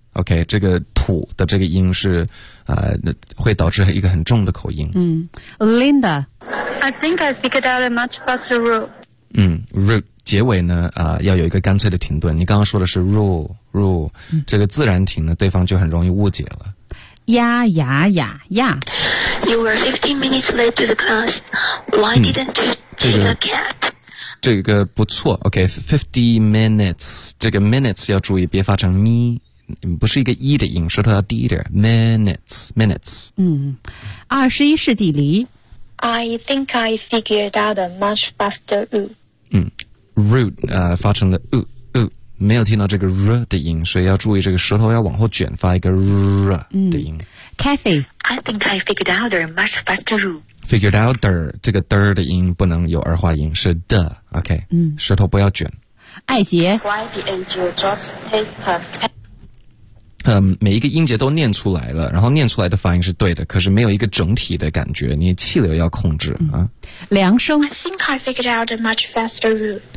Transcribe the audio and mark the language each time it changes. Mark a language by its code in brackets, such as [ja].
[zh] OK, 这个 to 的这个音是会导致一个很重的口音。 [en] Linda, I think I figured out a much faster route. [zh] Route 结尾呢要有一个干脆的停顿。你刚刚说的是 rule、这个自然停呢，对方就很容易误解了。呀 [en] You were 15 minutes late to the class. Why didn't you take a cab? [zh] 这个不错 OK, 50 minutes 这个 minutes 要注意别发成 me 不是一个 e 的音，舌头要低一点 Minutes 21世纪离 [en] I think I figured out a much faster route. [zh] Route 发成了 没有听到这个 r 的音，所以要注意这个舌头要往后卷，发一个 r 的音。 [en] Kathy, I think I figured out a much faster route. Figured out the [zh] 这个 the 的音不能有儿化音，是 the. OK， 舌头不要卷。艾杰 [en] ，Why didn't you just take a cab？ [zh] 每一个音节都念出来了，然后念出来的发音是对的，可是没有一个整体的感觉，你气流要控制啊。梁生 [en] ，I think I figured out a much faster route.